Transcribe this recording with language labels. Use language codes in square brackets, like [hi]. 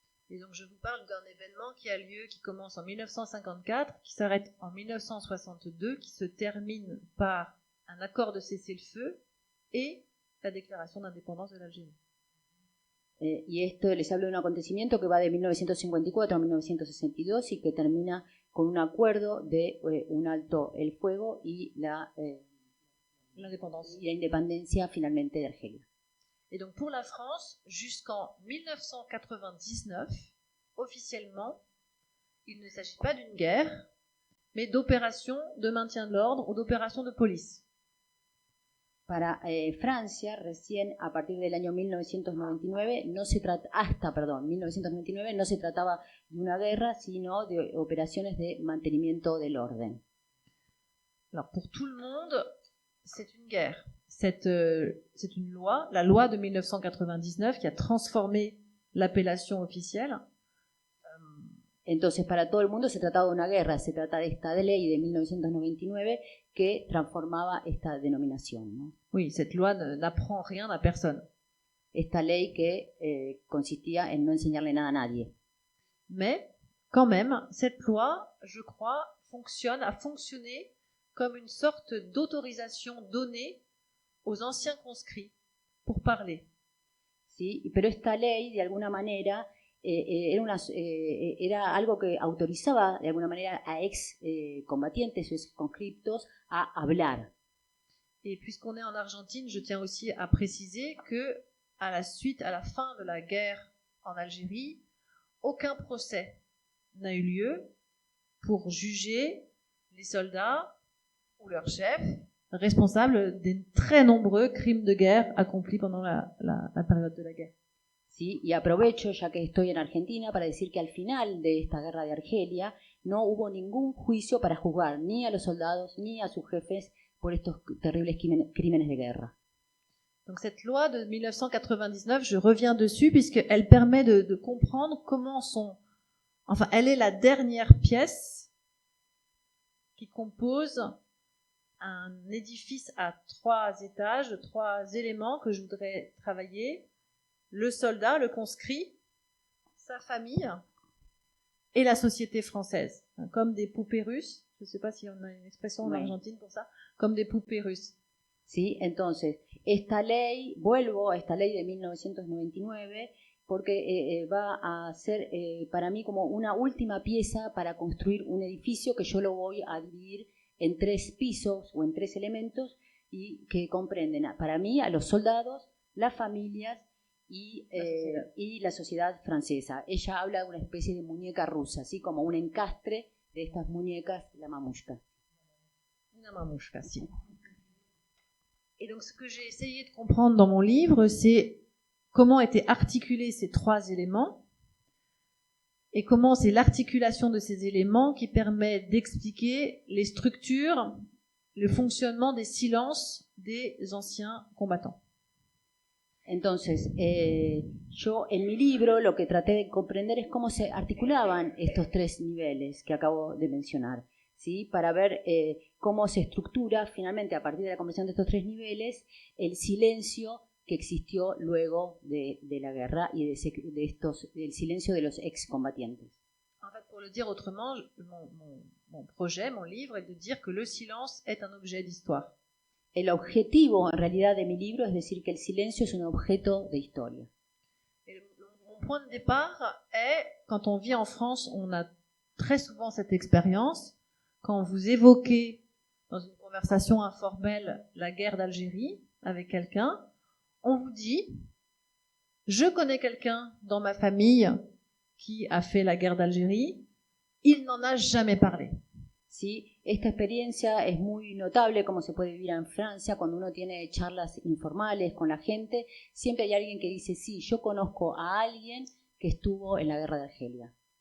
[fr] Et donc je vous parle d'un événement qui a lieu, qui commence en 1954, qui s'arrête en 1962, qui se termine par un accord de cessez-le-feu et la déclaration d'indépendance de l'Algérie. [es] Y esto les hablo de un acontecimiento que va de 1954 a 1962 y que termina con un acuerdo de un alto el fuego y la independencia finalmente de Argelia. [fr] Et donc pour la France, jusqu'en 1999, officiellement, il ne s'agit pas d'une guerre, mais d'opérations de maintien de l'ordre ou d'opérations de police. [es] Para Francia, recién a partir del año 1999, hasta 1999 no se trataba de una guerra, sino de operaciones de mantenimiento del orden. [fr] Alors pour tout le monde, c'est une guerre. C'est une loi, la loi de 1999 qui a transformé l'appellation officielle. [es] Entonces, para todo el mundo se trataba de una guerra, se trata de esta ley de 1999 que transformaba esta denominación, ¿no? [fr] Oui, cette loi n'apprend rien à personne. [es] Esta ley que consistía en no enseñarle nada a nadie. [fr] Mais, quand même, cette loi, je crois, a fonctionné comme une sorte d'autorisation donnée aux anciens conscrits pour parler. [es] ¿Sí? Pero esta ley, de alguna manera, era algo que autorizaba, de alguna manera, a combatientes o ex conscriptos a hablar. [fr] Et puisqu'on est en Argentine, je tiens aussi à préciser que, à la fin de la guerre en Algérie, aucun procès n'a eu lieu pour juger les soldats ou leurs chefs responsables des très nombreux crimes de guerre accomplis pendant la période de la guerre. [es] ¿Sí? Y aprovecho, ya que estoy en Argentina, para decir que al final de esta guerra de Argelia no hubo ningún juicio para juzgar ni a los soldados ni a sus jefes por estos terribles crímenes de guerra. [fr] Donc cette loi de 1999, je reviens dessus puisqu'elle permet de comprendre comment elle est la dernière pièce qui compose un édifice à 3 étages, 3 éléments que je voudrais travailler: le soldat, le conscrit, sa famille et la société française, comme des poupées russes. Je ne sais pas si on a une expression en Argentine pour ça, comme des poupées russes. [es] Sí, entonces, vuelvo a esta ley de 1999 porque va a ser para mí como una última pieza para construir un edificio que yo lo voy a dividir en 3 pisos o en 3 elementos y que comprenden para mí a los soldados, las familias y la sociedad francesa. Ella habla de una especie de muñeca rusa, así como un encastre de estas muñecas, la mamushka. Una mamushka, sí. [fr] Et donc ce que j'ai essayé de comprendre dans mon livre, c'est comment étaient articulés ces 3 éléments et comment c'est l'articulation de ces éléments qui permet d'expliquer les structures, le fonctionnement des silences des anciens combattants. [es] Entonces, yo en mi libro lo que traté de comprender es cómo se articulaban estos 3 niveles que acabo de mencionar, ¿sí? Para ver cómo se estructura finalmente a partir de la conversión de estos 3 niveles el silencio que existió luego de la guerra y del silencio de los excombatientes. [fr] En fait, pour le dire autrement, mon projet, mon livre est de dire que le silence est un objet d'histoire. [es] El objetivo en realidad de mi libro es decir que el silencio es un objeto de historia. [fr] Mon point de départ est, quand on vit en France, on a très souvent cette expérience, quand vous évoquez dans une conversation informelle la guerre d'Algérie avec quelqu'un, on vous dit « Je connais quelqu'un dans ma famille qui a fait la guerre d'Algérie, il n'en a jamais parlé. » [es] ¿Sí? Esta experiencia es muy notable, como se puede vivir en Francia, cuando uno tiene charlas informales con la gente, siempre hay alguien que dice, sí, yo conozco a alguien que estuvo en la guerra de Argelia.